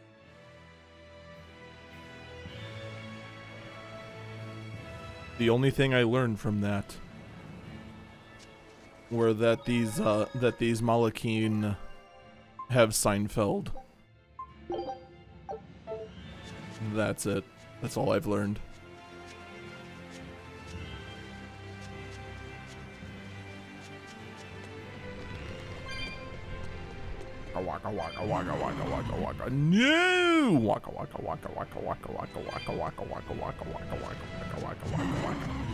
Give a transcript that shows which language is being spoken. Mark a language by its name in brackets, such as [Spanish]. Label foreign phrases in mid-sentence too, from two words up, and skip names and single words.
[English] The only thing I learned from that were that these Malakine have Seinfeld. That's it. That's all I've learned. Waka waka waka waka waka waka. No! Waka waka waka waka waka waka waka waka waka waka waka waka waka waka waka waka.